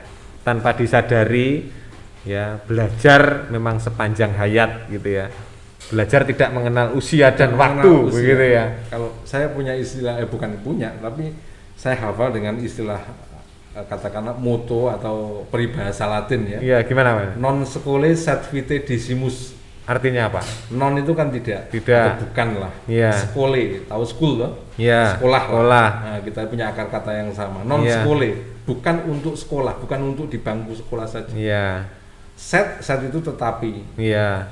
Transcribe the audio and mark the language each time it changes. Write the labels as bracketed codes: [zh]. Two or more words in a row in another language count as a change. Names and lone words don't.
[id] Tanpa disadari, ya belajar memang sepanjang hayat, gitu ya. Belajar tidak mengenal usia dan waktu, begitu ya. Kalau saya punya istilah, bukan punya, tapi saya hafal dengan istilah katakanlah moto atau peribahasa Latin ya. Iya, gimana Mas? [la] Non secole sed vitae decimus. [id] Artinya apa? Non itu kan tidak. Atau bukan lah. Iya. Secole, tahu school loh? Iya. Sekolah. Nah, kita punya akar kata yang sama. [la] Non secole, [id] bukan untuk sekolah, bukan untuk di bangku sekolah saja. Iya. Set itu tetapi. Iya.